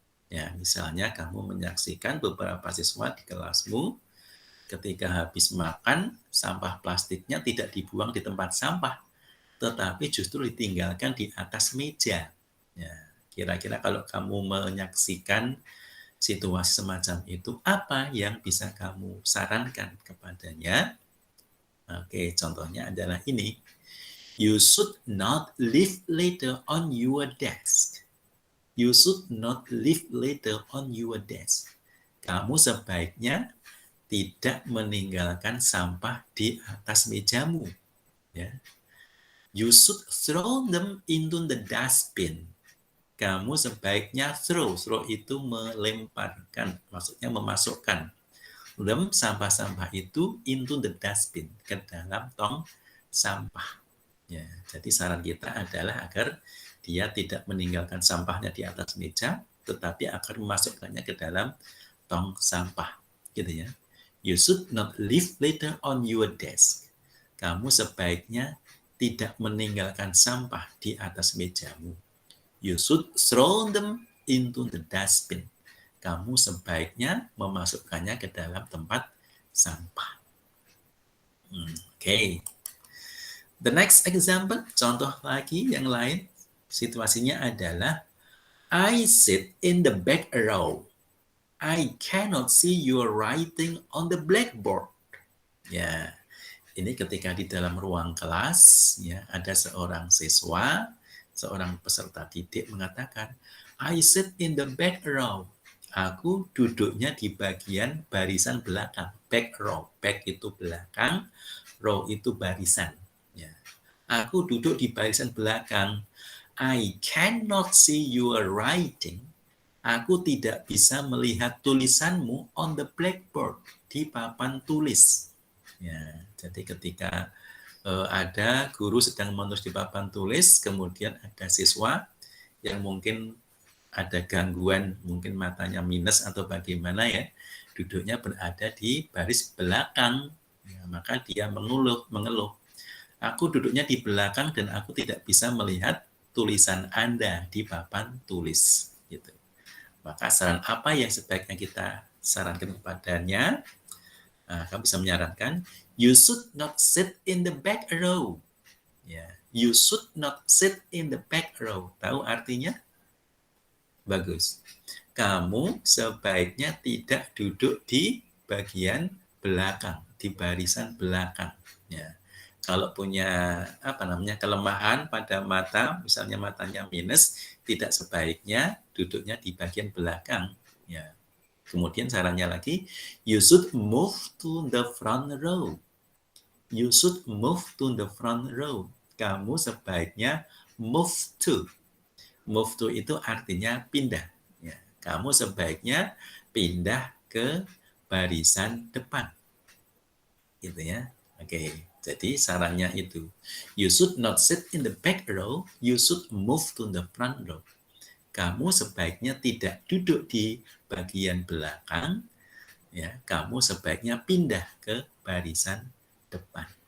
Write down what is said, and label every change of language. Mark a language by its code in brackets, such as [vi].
[id] Ya, misalnya kamu menyaksikan beberapa siswa di kelasmu ketika habis makan, sampah plastiknya tidak dibuang di tempat sampah, tetapi justru ditinggalkan di atas meja. Ya, kira-kira kalau kamu menyaksikan situasi semacam itu, apa yang bisa kamu sarankan kepadanya? Oke, contohnya adalah ini. [en] You should not leave later on your desk. You should not leave later on your desk. [id] Kamu sebaiknya tidak meninggalkan sampah di atas mejamu. Ya. [en] You should throw them into the dustbin. [id] Kamu sebaiknya throw itu melemparkan, maksudnya memasukkan sampah-sampah itu [en] into the dustbin, [id] ke dalam tong sampah. Ya, jadi saran kita adalah agar dia tidak meninggalkan sampahnya di atas meja, tetapi akan memasukkannya ke dalam tong sampah, gitu ya. [en] You should not leave later on your desk. [id] Kamu sebaiknya tidak meninggalkan sampah di atas mejamu. [en] You should throw them into the dustbin. [id] Kamu sebaiknya memasukkannya ke dalam tempat sampah. Okay. [en] The next example, [id] contoh lagi yang lain, situasinya adalah [en] I sit in the back row. I cannot see your writing on the blackboard. [id] Ya, ini ketika di dalam ruang kelas, ya, ada seorang siswa, seorang peserta didik mengatakan, [en] I sit in the back row. [id] Aku duduknya di bagian barisan belakang. Back row. Back itu belakang, row itu barisan. Ya. Aku duduk di barisan belakang. [en] I cannot see your writing. [id] Aku tidak bisa melihat tulisanmu [en] on the blackboard, [id] di papan tulis. Ya, jadi ketika ada guru sedang menulis di papan tulis, kemudian ada siswa yang mungkin ada gangguan, mungkin matanya minus atau bagaimana ya, duduknya berada di baris belakang, ya, maka dia mengeluh. Aku duduknya di belakang dan aku tidak bisa melihat tulisan Anda di papan tulis. Gitu. Maka saran apa yang sebaiknya kita sarankan kepadanya? Nah, kamu bisa menyarankan, [en] you should not sit in the back row. Ya, you should not sit in the back row. [id] Tahu artinya? Bagus. Kamu sebaiknya tidak duduk di bagian belakang, di barisan belakang. Ya. Kalau punya kelemahan pada mata, misalnya matanya minus, tidak sebaiknya duduknya di bagian belakang. [en] Ya. [id] Kemudian sarannya lagi, [en] you should move to the front row. You should move to the front row. [id] Kamu sebaiknya move to. Move to itu artinya pindah. Ya. Kamu sebaiknya pindah ke barisan depan. Gitu ya. Oke. Jadi sarannya itu, [en] you should not sit in the back row, you should move to the front row. [id] Kamu sebaiknya tidak duduk di bagian belakang, ya. Kamu sebaiknya pindah ke barisan depan.